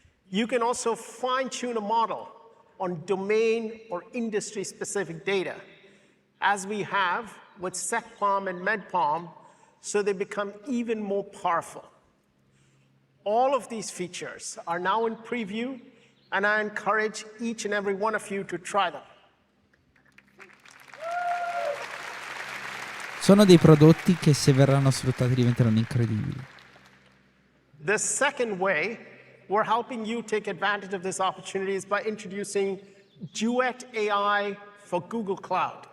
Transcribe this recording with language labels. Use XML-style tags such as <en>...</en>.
<en>You can also fine-tune a model on domain or industry-specific data, as we have with SecPalm and MedPalm, so they become even more powerful. All of these features are now in preview, and I encourage each and every one of you to try them.</en> <it>Sono dei prodotti che se verranno sfruttati diventeranno incredibili.</it> <en>The second way we're helping you take advantage of this opportunity is by introducing Duet AI for Google Cloud.</en>